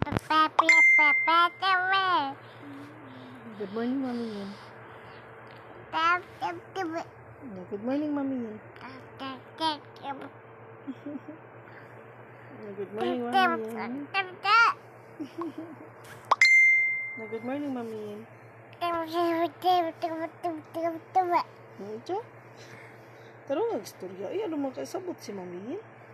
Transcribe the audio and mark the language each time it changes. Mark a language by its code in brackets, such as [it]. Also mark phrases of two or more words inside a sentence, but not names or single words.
[en] Good morning, Mami Yin. Good morning, Mami Yin. Good morning, Mami Yin. Good morning, Mami Yin. [tl] Ito? [ceb] Taro nag-istorya. Ay, ano magkasabot si Mami Yin?